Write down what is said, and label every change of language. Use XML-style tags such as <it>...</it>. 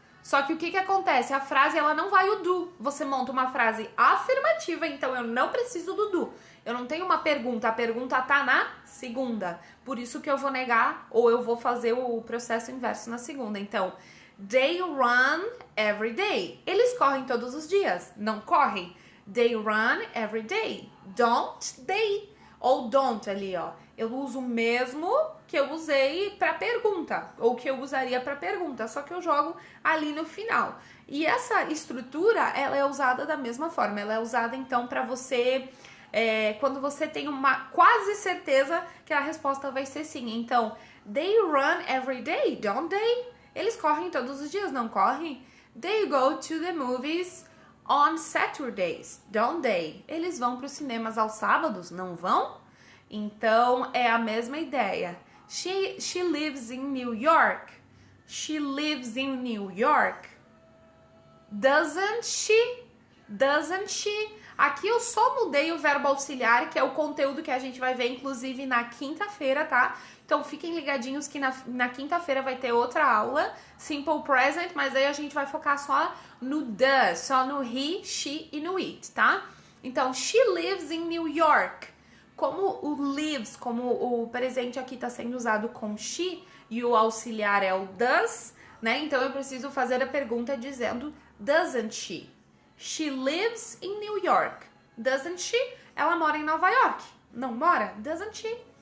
<pt>Só que o que acontece? A frase, ela não vai o do. Você monta uma frase afirmativa, então eu não preciso do do. Eu não tenho uma pergunta, a pergunta tá na segunda. Por isso que eu vou negar, ou eu vou fazer o processo inverso na segunda.</pt> <en>Então, they run every day.</en> <pt>Eles correm todos os dias. Não correm?</pt> <en>They run every day. Don't they?</en> <pt>Ou don't ali, ó. Eu uso o mesmo que eu usei para pergunta, ou que eu usaria para pergunta, só que eu jogo ali no final. E essa estrutura, ela é usada da mesma forma. Ela é usada, então, para você... quando você tem uma quase certeza que a resposta vai ser sim.</pt> <en>Então, they run every day, don't they?</en> <pt>Eles correm todos os dias, não correm?</pt> <en>They go to the movies on Saturdays, don't they?</en> <pt>Eles vão para os cinemas aos sábados, não vão? Então, é a mesma ideia.</pt> <en>She lives in New York. She lives in New York. Doesn't she? Doesn't she?</en> <pt>Aqui eu só mudei o verbo auxiliar, que é o conteúdo que a gente vai ver, inclusive, na quinta-feira, tá? Então, fiquem ligadinhos que na quinta-feira vai ter outra aula, Simple Present, mas aí a gente vai focar só no does, só no he, she e no it, tá?</pt> <en>Então, she lives in New York.</en> <pt>Como o lives, como o presente aqui está sendo usado com she e o auxiliar é o does, né? Então, eu preciso fazer a pergunta dizendo</pt> <en>doesn't she? She lives in New York. Doesn't she?</en> <pt>Ela mora em Nova York. Não mora?</pt> <en>Doesn't she?</en>